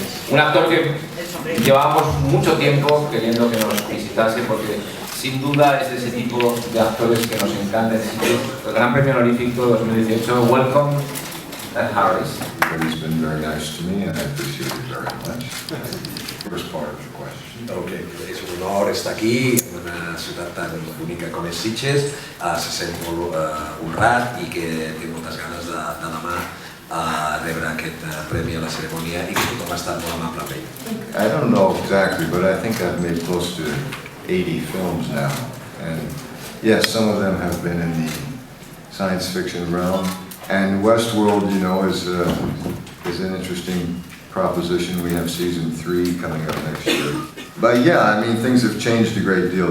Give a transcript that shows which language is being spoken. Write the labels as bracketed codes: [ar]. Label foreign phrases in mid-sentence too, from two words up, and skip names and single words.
[es] Un actor que llevábamos mucho tiempo queriendo que nos visitase porque sin duda es de ese tipo de actores que nos encanta. El Gran Premio Honorífico 2018. [en] Welcome, Harris. Everybody's been very nice to me and I appreciate it very much. First part of the question. Okay. [ca] És un honor estar aquí en una ciutat tan bonica com és Sitges. Se sent molt honrat i que té moltes ganes de demà rebre aquest premi a la cerimònia i que tothom ha estat molt amable amb ell. [en] I don't know exactly, but I think I've made close to 80 films now. And yes, some of them have been in the science fiction realm. And Westworld, you know, is an interesting proposition. We have season 3 coming up next year. But yeah, I mean, things have changed a great deal.